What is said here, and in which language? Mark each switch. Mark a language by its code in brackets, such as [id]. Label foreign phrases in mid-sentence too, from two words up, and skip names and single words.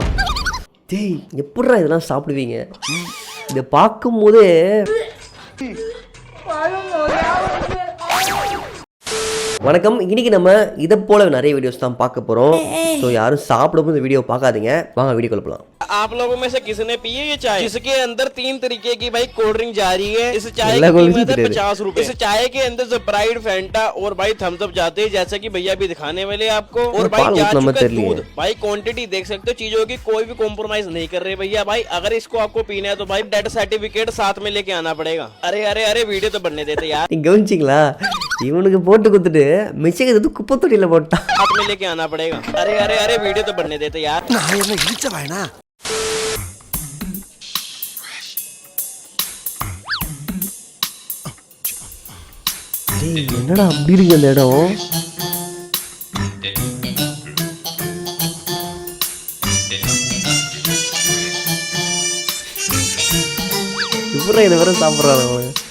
[ta] டேய் எப்படிடா இதெல்லாம் சாப்பிடுவீங்க? இதை பார்க்கும் போதே வணக்கம். இன்னைக்கு நம்ம இதை போல நிறைய வீடியோஸ் தான் பார்க்க போறோம். ஸோ யாரும் சாப்பிடும்போது இந்த வீடியோ பார்க்காதீங்க. வாங்க வீடியோ போலாம். [hi] आप लोगों में से किसने पी है ये चाय जिसके अंदर 3 तरीके की भाई [en] cold drink [hi] जा रही है। इस चाय की कीमत है 50 रुपए। इस चाय के अंदर स्प्राइट, फैंटा और भाई थम्स अप जाते हैं, जैसा कि भैया भी दिखाने वाले आपको। और भाई जा चुका है दूध। भाई क्वांटिटी देख सकते हो, चीजों की कोई भी कॉम्प्रोमाइज नहीं कर रहे भैया। भाई अगर इसको आपको पीना है तो भाई [en] date certificate [hi] साथ में लेके आना पड़ेगा। अरे अरे अरे वीडियो तो बनने देते यार। [ta] கவனிச்சிங்களா? இவனுக்கு போட்டு கொடுத்துட்டு மிச்சம் எது குப்பை தொட்டியில போட்டான். [hi] साथ में लेके आना पड़ेगा। अरे अरे अरे वीडियो तो बनने देते यार। [ta] என்னடா அப்படி இருக்கு அந்த இடம்? இப்ப இதை வேற சாப்பிட்றாரு அவன்.